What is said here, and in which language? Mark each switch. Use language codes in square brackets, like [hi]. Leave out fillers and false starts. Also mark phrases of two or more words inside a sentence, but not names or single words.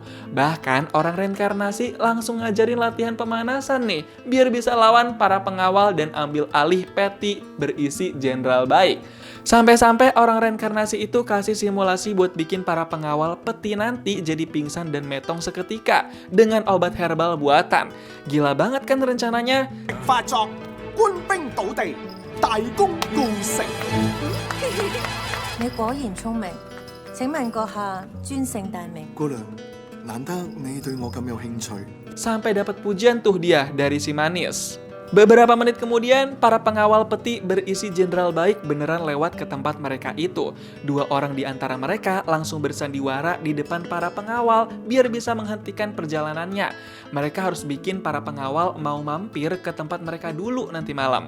[id] Bahkan orang reinkarnasi langsung ngajarin latihan pemanasan nih, biar bisa lawan para pengawal dan ambil alih peti berisi Jenderal Baik. Sampai-sampai orang reinkarnasi itu kasih simulasi buat bikin para pengawal peti nanti jadi pingsan dan metong seketika dengan obat herbal buatan. Gila banget kan rencananya? [yue] 發作，官兵倒地，大功告成。你果然聰明。請問閣下尊姓大名？姑娘，難得你對我咁有興趣。 [id] Sampai dapat pujian tuh dia dari si Manis. Beberapa menit kemudian, para pengawal peti berisi Jenderal Baik beneran lewat ke tempat mereka itu. 2 orang di antara mereka langsung bersandiwara di depan para pengawal biar bisa menghentikan perjalanannya. Mereka harus bikin para pengawal mau mampir ke tempat mereka dulu nanti malam.